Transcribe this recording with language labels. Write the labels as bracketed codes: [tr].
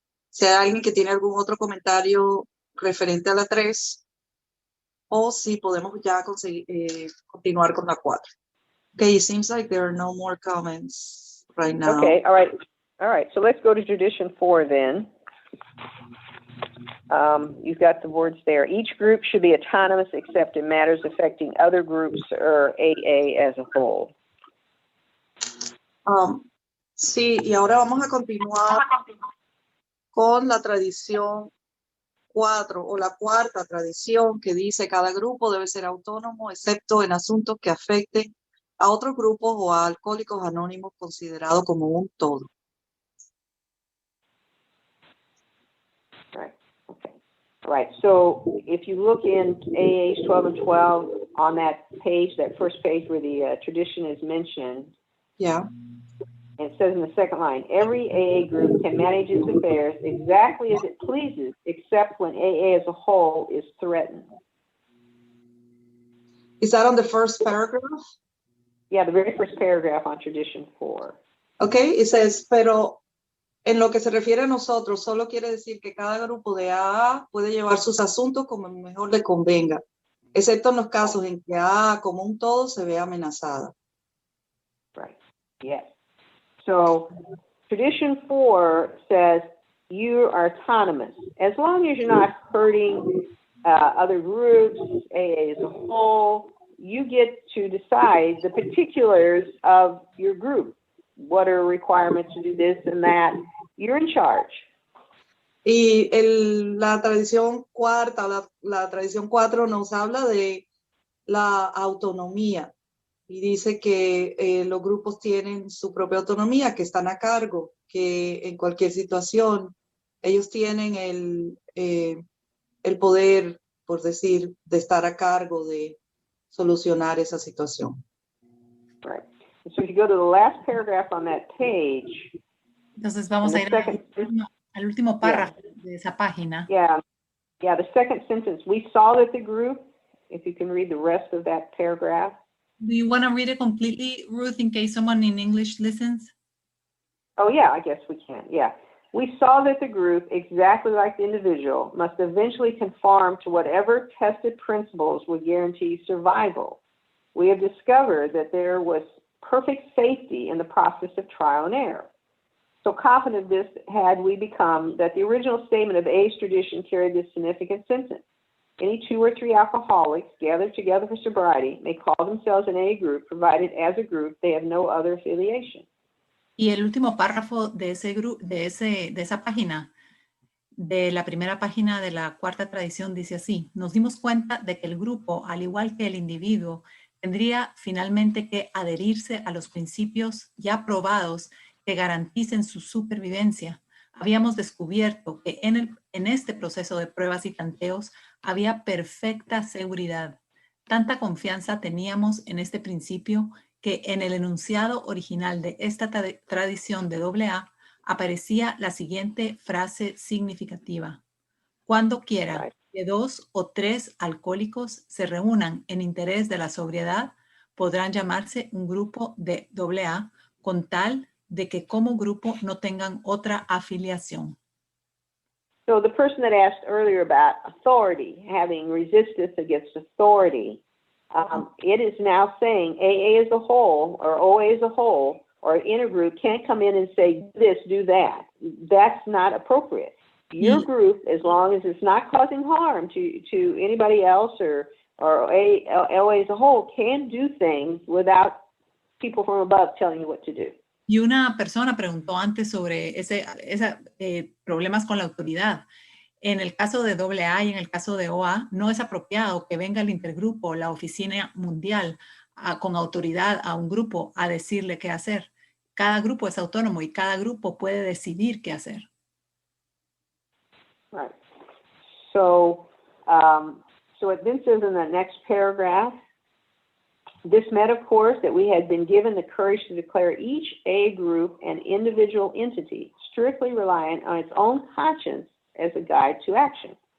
[es] Si hay alguien que tiene algún otro comentario referente a la 3, o si podemos ya continuar con la 4. [en] Okay, it seems like there are no more comments right now. Okay, all right. So let's go to tradition 4 then. You've got the words there. Each group should be autonomous except in matters affecting other groups or AA as a whole. [es] Sí, y ahora vamos a continuar con la tradición 4 o la cuarta tradición que dice cada grupo debe ser autónomo excepto en asuntos que afecten a otros grupos o a alcohólicos anónimos considerados como un todo. [en] Right. Okay. Right. So if you look in AA's 12 and 12 on that page, that first page where the tradition is mentioned, Yeah. it says in the second line, every AA group can manage its affairs exactly as it pleases, except when AA as a whole is threatened. Is that on the first paragraph? Yeah, the very first paragraph on Tradition 4. Okay, it says, [es] pero en lo que se refiere a nosotros, solo quiere decir que cada grupo de AA puede llevar sus asuntos como mejor le convenga, excepto en los casos en que AA como un todo se ve amenazada. [en] Right. Yes. So Tradition 4 says you are autonomous. As long as you're not hurting other groups, AA as a whole, you get to decide the particulars of your group. What are requirements to do this and that? You're in charge. [es] Y la tradición cuarta, la tradición 4 nos habla de la autonomía y dice que los grupos tienen su propia autonomía, que están a cargo, que en cualquier situación ellos tienen el poder, por decir, de estar a cargo de solucionar esa situación. [en] Right. So if you go to the last paragraph on that page. [es] Entonces vamos a ir al último párrafo de esa página. [en] Yeah, the second sentence. We saw that the group, if you can read the rest of that paragraph. Do you want to read it completely, Ruth, in case someone in English listens? Oh, yeah, I guess we can. Yeah. We saw that the group, exactly like the individual, must eventually conform to whatever tested principles would guarantee survival. We have discovered that there was perfect safety in the process of trial and error. So confident of this had we become that the original statement of A's tradition carried this significant sentence. Any 2 or 3 alcoholics gathered together for sobriety may call themselves an A group, provided as a group they have no other affiliation. [es] Y el último párrafo de esa página, de la primera página de la cuarta tradición, dice así: nos dimos cuenta de que el grupo, al igual que el individuo, tendría finalmente que adherirse a los principios ya probados que garanticen su supervivencia. Habíamos descubierto que en este proceso de pruebas y tanteos había perfecta seguridad. Tanta confianza teníamos en este principio que en el enunciado original de esta tradición de AA aparecía la siguiente frase significativa: cuando quiera que 2 o 3 alcohólicos se reúnan en interés de la sobriedad, podrán llamarse un grupo de AA con tal de que como grupo no tengan otra afiliación. [en] So the person that asked earlier about authority, having resistance against authority, it is now saying AA as a whole or OA as a whole or an intergroup can't come in and say this, do that. That's not appropriate. Your group, as long as it's not causing harm to anybody else or OA as a whole, can do things without people from above telling you what to do. [es] Y una persona preguntó antes sobre problemas con la autoridad. En el caso de AA y en el caso de OA, no es apropiado que venga el intergrupo, la oficina mundial, con autoridad a un grupo a decirle qué hacer. Cada grupo es autónomo y cada grupo puede decidir qué hacer. [en] Right. So it then says in the next paragraph, this meant, of course, that we had been given the courage to declare each A group an individual entity, strictly reliant on its own conscience as a guide to action.